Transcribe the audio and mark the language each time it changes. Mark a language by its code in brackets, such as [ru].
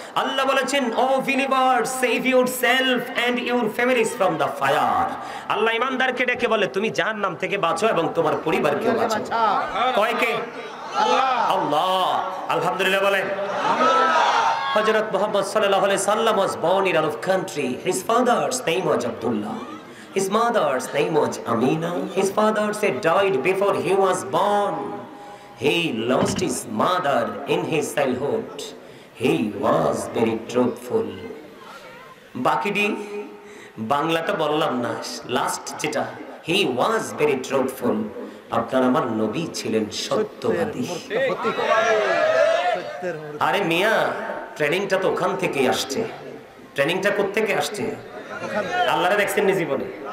[bn] আল্লাহ বলেছেন, [en] O believers, save yourself and your families from the fire. [bn] আল্লাহ ঈমানদারকে ডেকে বলে, তুমি জাহান্নাম থেকে বাঁচো এবং তোমার পরিবারকেও বাঁচাও। কয় কে? আল্লাহ। আলহামদুলিল্লাহ বলেন। [en] হযরত মুহাম্মদ সাল্লাল্লাহু আলাইহি সাল্লাম was born in Arab country. His father's name was Abdullah. His mother's name was Amina. His father said died before he was born. He lost his mother in his childhood. He was very truthful. [bn] বাকিটি বাংলাটা বললাম না, last যেটা, [en] he was very truthful. [bn] আপনার আমার নবী ছিলেন সত্যবাদী। আরে মিয়া, ট্রেনিংটা তো ওখান থেকেই আসছে। ট্রেনিংটা কোত্থেকে আসছে? আল্লাহরে দেখছেন নি জীবনে?